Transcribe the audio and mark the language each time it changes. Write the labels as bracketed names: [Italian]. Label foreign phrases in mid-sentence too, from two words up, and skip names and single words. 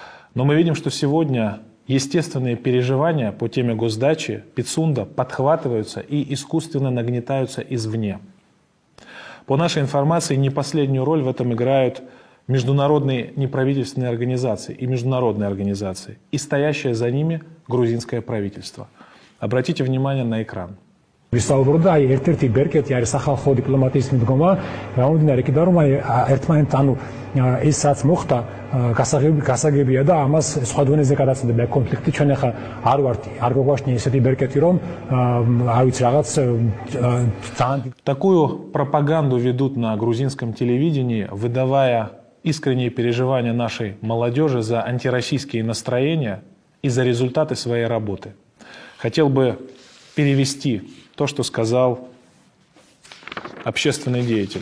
[Russian] Но мы видим, что сегодня естественные переживания по теме госдачи Пицунда подхватываются и искусственно нагнетаются извне. По нашей информации, не последнюю роль в этом играют международные неправительственные организации и международные организации, и стоящее за ними грузинское правительство. Обратите внимание на экран. [Georgian] ვისაუბროთ და ერთ-ერთი ბერკეტი არის სახალხო დიპლომატიის მიდგომა, გამომდინარე იქიდან რომ ერთმანეთთან ისაც მოხდა გასაგებია და ამას სხვა დონეზე გადაწყვეტა კონფლიქტი. ჩვენ ახლა არ ვართ, არ გვაგვაშნია ესეთი ბერკეტი რომ არ ვიცი რაღაც ძალიან. [Russian] Такую пропаганду ведут на грузинском телевидении, выдавая искренние переживания нашей молодежи за антироссийские настроения и за результаты своей работы. Хотел бы перевести то, что сказал общественный деятель.